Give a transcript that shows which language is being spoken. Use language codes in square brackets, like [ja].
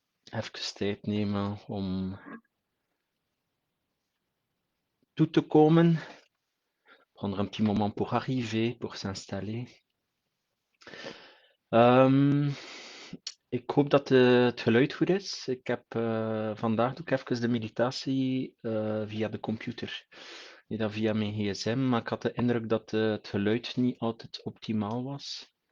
[nl] Even tijd nemen om toe te komen. [fr] Prendre un petit moment pour arriver, pour s'installer. [nl] Ehm, ik hoop dat het geluid goed is. Ik heb vandaag doe ik even de meditatie via de computer. Niet dan via mijn gsm, maar ik had de indruk dat het geluid niet altijd optimaal was.